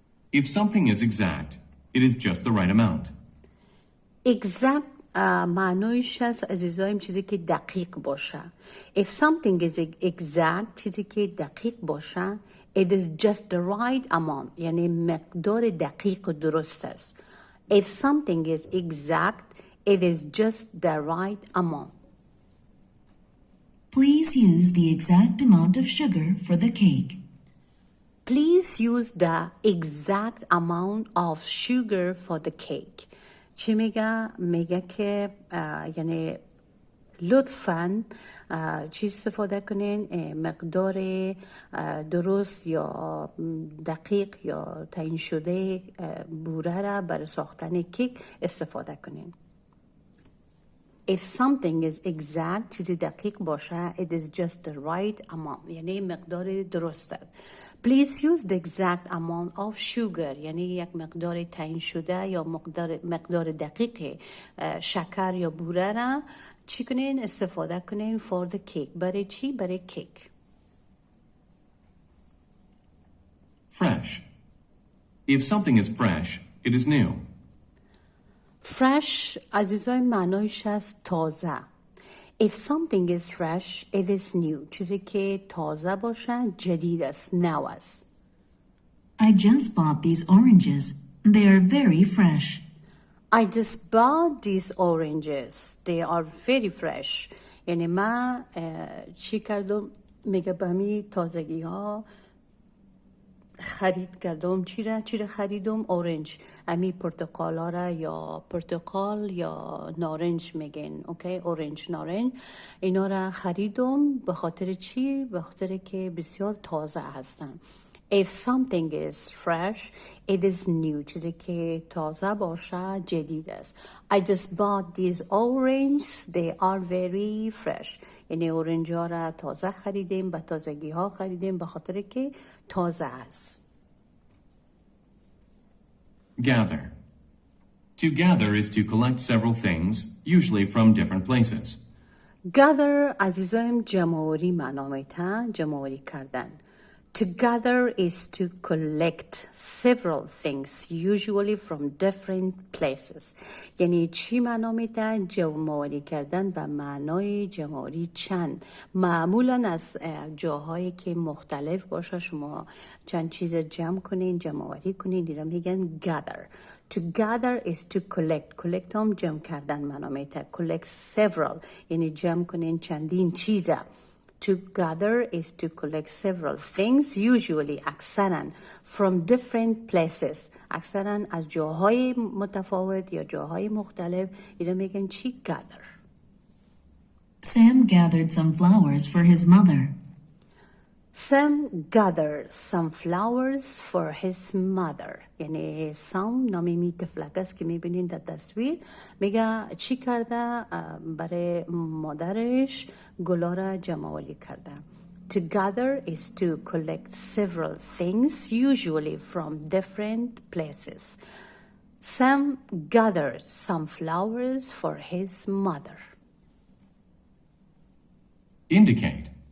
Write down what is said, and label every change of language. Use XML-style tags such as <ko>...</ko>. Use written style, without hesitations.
<en>If something is exact, it is just the right amount.</en> <fa>Exact معنیش هست عزیزایم چیزی که دقیق باشه. If something is exact چیزی که دقیق باشه it is just the right amount یعنی مقدار دقیق و درست است.</fa> <en>If something is exact it is just the right amount. Please use the exact amount of sugar for the cake. Please use the exact amount of sugar for the cake.</en> <fa>چی میگه که یعنی لطفاً چیز استفاده کنین مقدار درست یا دقیق یا تعیین شده بوره را برای ساختن کیک استفاده کنین.</fa> <en>If something is exact</en> <fa>چیزی دقیق باشه</fa> <en>it is just the right amount</en> <fa>یعنی مقدار درست است.</fa> <en>Please use the exact amount of sugar</en> <fa>یعنی یک مقدار تعیین شده یا مقدار دقیق شکر یا بوره را چی کنین استفاده کنین</fa> <en>for the cake.</en> <fa>برای چی؟ برای کیک.</fa> <en>Fresh. If something is fresh, it is new.</en> <fa>Fresh عزیزای معنایش هست تازه.</fa> <en>If something is fresh, it is new.</en> <fa>چیزی که تازه باشه جدید است، نو است.</fa> <en>I just bought these oranges. They are very fresh. I just bought these oranges. They are very fresh.</en> <fa>یعنی من چی کردم؟ میگه به می تازگی ها خرید کردم. چی را خریدم؟ اورنج. امی پرتقال ها را یا پرتقال یا نارنج میگن. اوکی اورنج نارنج اینا را خریدم به خاطر چی؟ به خاطر که بسیار تازه هستن.</fa> <en>If something is fresh, it is new.</en> <fa>چیزی که تازه باشه جدید است.</fa> <en>I just bought these oranges. They are very fresh.</en> <fa>یعنی اورنج ها را تازه خریدیم به تازگی ها خریدیم به خاطر که تازه است.</fa> <en>Gather. To gather is to collect several things, usually from different places.</en> <fa>Gather عزیزایم جمع‌آوری معنا می‌ده، جمع‌آوری کردن.</fa> <en>To gather is to collect several things, usually from different places.</en> <fa>یعنی چی معنا میده؟ جمع‌آوری کردن به معنای جمع‌آوری چند. معمولاً از جاهایی که مختلف باشه شما چند چیز جمع کنین، جمع‌آوری کنین، دیرم میگن gather.</fa> <en>To gather is to collect.</en> <fa>Collect هم جمع کردن معنا میده.</fa> <en>Collect several</en> <fa>یعنی جمع کنین چندین چیزه.</fa> <en>To gather is to collect several things, usually</en> <fa>اکثراً</fa> <en>from different places.</en> <fa>اکثراً از جاهای متفاوت یا جاهای مختلف اینا میگن چی؟ gather.</fa> <en>Sam gathered some flowers for his mother. Sam gathered some flowers for his mother.</en> <fa>یعنی سام نامی می طفلک است که میبینین در تصویر میگه چی کرده برای مادرش گلا را جمع‌آوری کرده.</fa> <en>To gather is to collect several things usually from different places. Sam gathered some flowers for his mother. Indicate.</en>